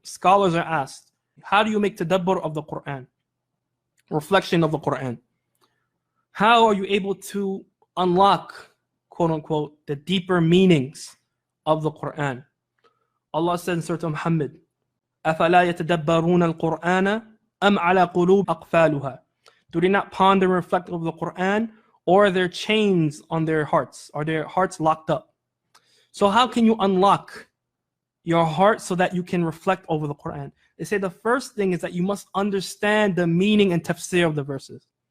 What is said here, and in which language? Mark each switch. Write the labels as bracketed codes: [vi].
[en] Scholars are asked, how do you make tadabbur of the Quran? Reflection of the Quran. How are you able to unlock, quote unquote, the deeper meanings of the Quran? Allah said in Surah Muhammad, [ar] أَفَلَا يَتَدَبَّرُونَ الْقُرْآنَ أَمْ عَلَى قُلُوبٍ أَقْفَالُهَا. [en] Do they not ponder and reflect over the Quran, or are there chains on their hearts? Are their hearts locked up? So how can you unlock your heart so that you can reflect over the Quran? They say the first thing is that you must understand the meaning and tafsir of the verses.